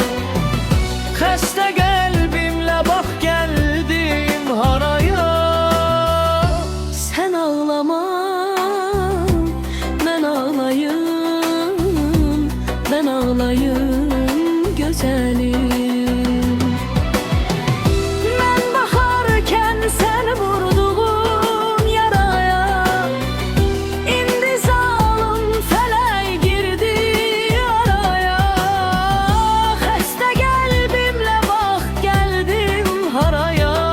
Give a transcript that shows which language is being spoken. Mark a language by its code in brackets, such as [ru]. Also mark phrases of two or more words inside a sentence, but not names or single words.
[az] Xəstə qəlbimlə bax gəldim haraya. [tr] Sen ağlama ben ağlayım, ben ağlayım güzelim. [az] Sen vurduğun yaraya, indi zalim felek girdi araya. Xəstə qəlbimlə bax gəldim haraya.